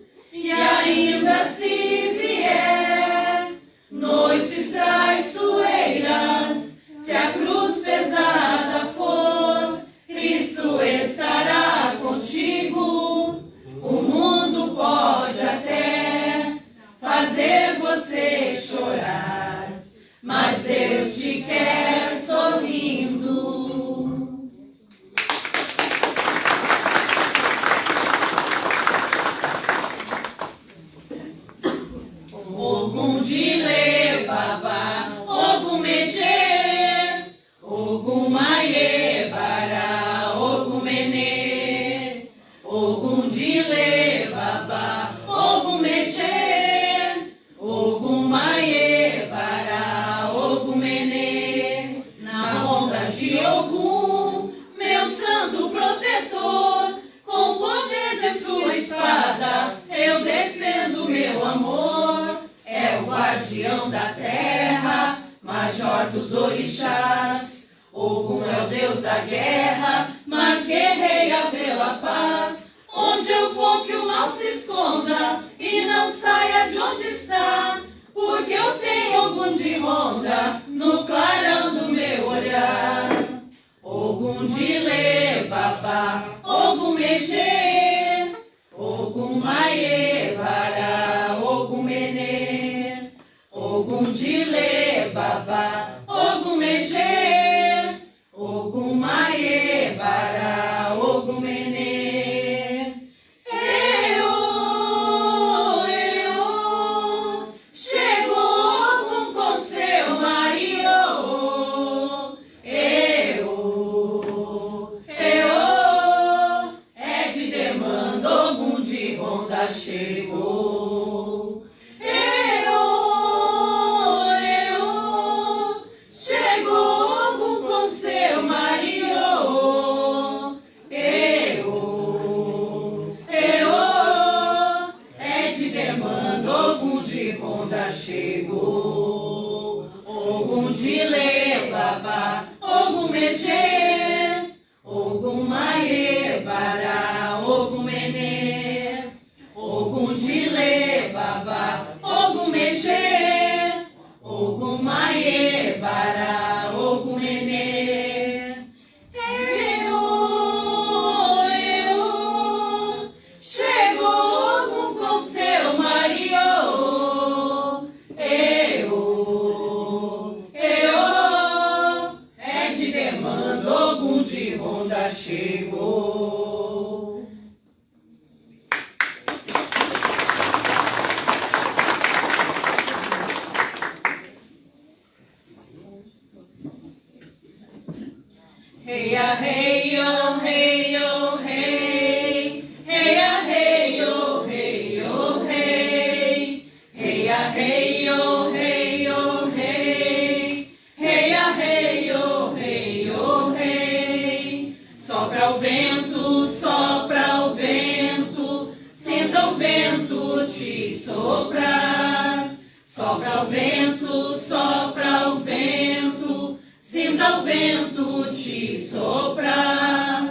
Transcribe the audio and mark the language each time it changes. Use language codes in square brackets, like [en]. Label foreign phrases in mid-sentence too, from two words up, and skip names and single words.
[pt] E ainda se vier noites traiçoeiras, se a cruz pesada for, Cristo estará contigo. O mundo pode até fazer você chorar, mas Deus te quer sorrindo. [yo] Ogum dile baba, ogum meje, ogum maie bara, ogum mene. Ogum dile baba, ogum meje, ogum maie bara, ogum mene. [pt] Na onda de Ogum, meu santo protetor, com o poder de sua espada, eu defendo meu amor. É o guardião da terra, major dos orixás. Ogum é o Deus da guerra, mas guerreia pela paz. Onde eu vou que o mal se esconda e não saia de onde está, porque eu tenho Ogum de ronda no clarão do meu olhar. [yo] Ogum dile baba, ogum meje, ogum maie bara, ogum mene. Ogum dile baba, ogum meje, ogum maie bara, ogum mene. [pt] Chegou Ogum com seu mariô. É de demanda, Ogum de ronda chegou. Chegou Ogum com seu mariô. É de demanda, Ogum de ronda chegou. [yo] Ogum dile baba, ogum meje, ogum maie bara, ogum mene. Ogum dile baba, ogum meje, ogum maie bara, ogum mene. [pt] Chegou Ogum com seu mariô. É de demanda, Ogum de ronda chegou. Heia, heio, heio, rei. Heia, heio, heio, rei. Heia, heio, heio, rei. Heia, heio, heio, rei. Sopra o vento, sopra o vento. Sinta o vento te soprar. Sopra o vento, sopra o vento. Sinta o vento te soprar.